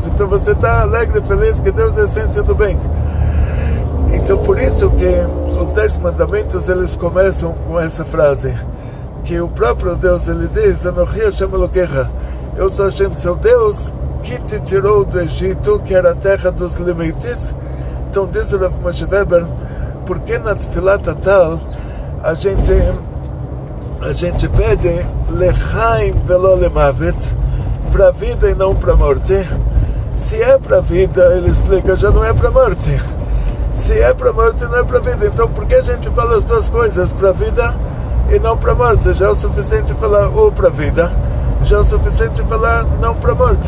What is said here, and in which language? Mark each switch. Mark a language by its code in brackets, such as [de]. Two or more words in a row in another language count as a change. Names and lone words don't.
[pt] Então você está alegre e feliz, que Deus é a essência do bem. Então por isso que os 10 mandamentos eles começam com essa frase, que o próprio Deus ele diz: [he] אנכי ה' אלהיך, [pt] eu sou Hashem seu Deus, que te tirou do Egito, que era a terra dos limites. Então diz o Rav Moshe Weber, porque na [he] תפילת הטל [pt] a gente pede [he] לחיים ולא למוות, [pt] para a vida e não para a morte. Se é para a vida, ele explica, já não é para a morte. Se é para a morte, não é para a vida. Então por que a gente fala as duas coisas, para a vida e não para a morte? Já é o suficiente falar ou para a vida, já é o suficiente falar não para a morte.